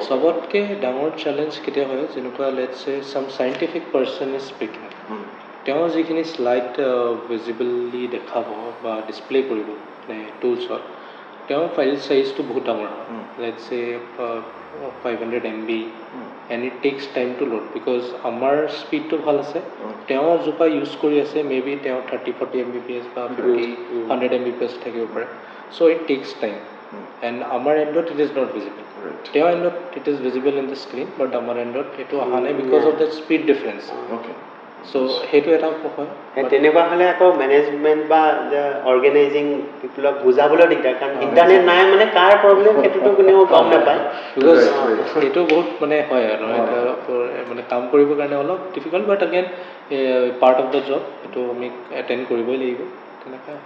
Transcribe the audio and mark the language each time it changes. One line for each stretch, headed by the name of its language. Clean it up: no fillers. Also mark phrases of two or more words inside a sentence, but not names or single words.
Assamese: চবতকৈ ডাঙৰ চেলেঞ্জ কেতিয়া হয়, যেনেকুৱা
English: let's say some scientific person is speaking,
Assamese: তেওঁ যিখিনি
English: slide visibly
Assamese: দেখাব বা ডিছপ্লে কৰিব মানে টুলছত, তেওঁৰ
English: file size
Assamese: বহুত ডাঙৰ হয়,
English: let's say
Assamese: 500 MB,
English: and it takes time to load, because
Assamese: আমাৰ স্পীডটো ভাল আছে, তেওঁ জোপা ইউজ কৰি আছে
English: may be
Assamese: তেওঁ 30-40 Mbps বা 50-100 Mbps থাকিব পাৰে।
English: so it takes time, and
Assamese: আমাৰ এণ্ডত
English: it is not visible.
Assamese: তেওঁৰ এণ্ডত
English: it is visible in the screen, but
Assamese: আমাৰ এণ্ডত এইটো অহা নাই
English: because of the speed difference.
Assamese: চ' সেইটো এটা হয়। তেনেকুৱা হ'লে আকৌ মেনেজমেণ্ট বা
English: organizing people
Assamese: বুজাবলৈ দিগদাৰ, কাৰণ ইণ্টাৰনেট নাই মানে কাৰ প্ৰব্লেম সেইটোতো কোনেও গম নাপায়। বিকজ সেইটো বহুত মানে হয় আৰু মানে কাম কৰিবৰ কাৰণে অলপ ডিফিকাল্ট,
English: but again part of the job,
Assamese: সেইটো আমি এটেণ্ড কৰিবই লাগিব, তেনেকৈ হয়।